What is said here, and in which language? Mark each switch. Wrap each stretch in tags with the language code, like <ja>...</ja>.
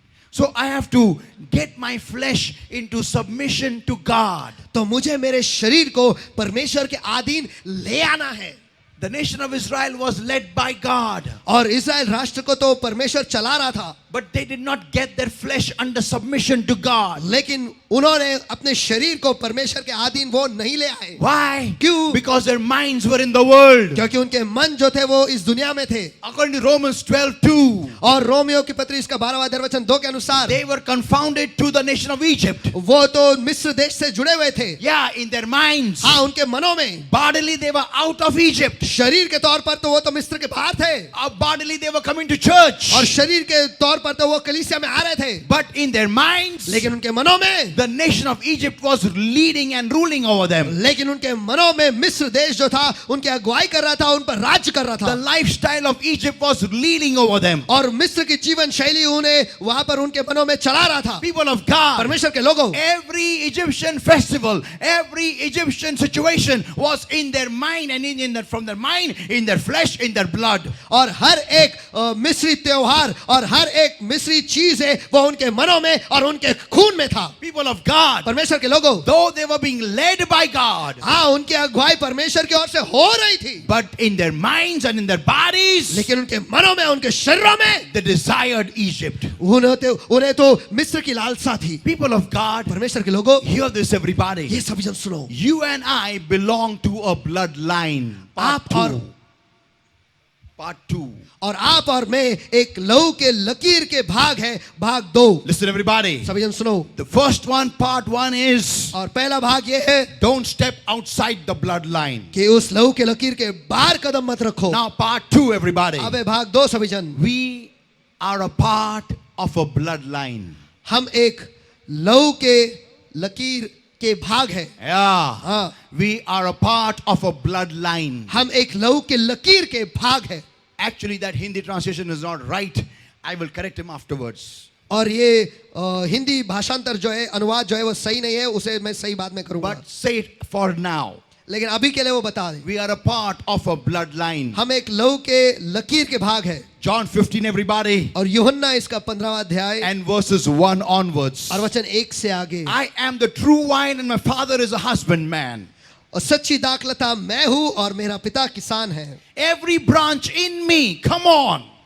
<en>So I have to get my flesh into submission to God.</en> <hi>तो मुझे मेरे शरीर को परमेश्वर के अधीन ले आना है.</hi> <en>The nation of Israel was led by God.</en> <hi>और इस्राएल राष्ट्र को तो परमेश्वर चला रहा था.</hi> <en>But they did not get their flesh under submission to God.</en> <hi>लेकिन उन्होंने अपने शरीर को परमेश्वर के अधीन वो नहीं ले आए.</hi> <en>Why?</en> <hi>क्यों?</hi> <en>Because their minds were in the world.</en> <hi>क्योंकि उनके मन जो थे वो इस दुनिया में थे.</hi> <en>According to Romans 12:2,</en> <hi>और रोमियो की पत्री इसका 12वां अध्याय वचन 2 के अनुसार</hi> <en>they were confounded to the nation of Egypt.</en> <hi>वो तो मिस्र देश से जुड़े हुए थे.</hi> <en>Yeah, in their minds.</en> <hi>हाँ, उनके मनों में.</hi> <en>Bodily they were out of Egypt.</en> <hi>शरीर के तौर पर तो वो तो मिस्र के बाहर थे.</hi> <en>Bodily they were coming to church.</en> <hi>और शरीर के तौर पर तो वो कलीसिया में आ रहे थे.</hi> <en>But in their minds,</en> <hi>लेकिन उनके मनों में,</hi> <en>the nation of Egypt was leading and ruling over them.</en> <hi>लेकिन उनके मनों में मिस्र देश जो था उनकी अगुवाई कर रहा था, उन पर राज्य कर रहा</hi> <en>The</en> <hi>था.</hi> <en>lifestyle of Egypt was leading over them.</en> <hi>और मिस्र की जीवन शैली उन्हें वहां पर उनके मनों में चला रहा था.</hi> <en>People of God,</en> <hi>परमेश्वर के लोगों,</hi> <en>every Egyptian festival, every Egyptian situation was in their mind and from their mind, in their flesh, in their blood.</en> <hi>और हर एक मिस्री त्योहार और हर एक एक मिस्री चीज है वो उनके मनों में और उनके खून में था।</hi> <en>People of God,</en> <hi>परमेश्वर के लोगों,</hi> <en>though they were being led by God,</en> <hi>हाँ उनकी अगुवाई परमेश्वर की ओर से हो रही थी,</hi> <en>but in their minds and in their bodies,</en> <hi>लेकिन उनके मनों में, उनके शरीरों में</hi> <en>they desired Egypt.</en> <hi>उन्हें तो मिस्र की लालसा थी।</hi> <en>People of God,</en> <hi>परमेश्वर के लोगों,</hi> <en>hear this everybody.</en> <hi>ये सभी जन सुनो,</hi> <en>You and I belong to a bloodline.</en> <hi>आप और</hi> <en>Part 2.</en> <hi>और आप और मैं एक लहू के लकीर के भाग है, भाग 2।</hi> <en>Listen everybody.</en> <hi>सभी जन सुनो,</hi> <en>The first one, part 1 is,</en> <hi>और पहला भाग ये है</hi> <en>don't step outside the bloodline.</en> <hi>कि उस लहू के लकीर के बाहर कदम मत रखो।</hi> <en>Now part 2 everybody.</en> <hi>अब है भाग 2 सभी जन।</hi> <en>We are a part of a bloodline.</en> <hi>हम एक लहू के लकीर के भाग है।</hi> <en>Yeah.</en> <hi>हाँ,</hi> <en>We are a part of a bloodline.</en> <hi>हम एक लहू के लकीर के भाग है।</hi> <en>Actually, that Hindi translation is not right. I will correct him afterwards.</en> <hi>और ये हिंदी भाषांतर जो है, अनुवाद जो है वो सही नहीं है, उसे मैं सही बाद में करूंगा,</hi> <en>But say it for now.</en> <hi>लेकिन अभी के लिए वो बता दे।</hi> <en>We are a part of a bloodline.</en> <hi>हम एक लहू के लकीर के भाग है।</hi> <en>John 15, everybody.</en> <hi>और यूहन्ना इसका 15वां अध्याय</hi> <en>And verses 1 onwards.</en> <hi>और वचन 1 से आगे,</hi> <en>I am the true vine and my father is a husbandman.</en> <hi>और सच्ची दाखलता मैं हूं और मेरा पिता किसान है।</hi> <en>Every branch in me, come on.</en>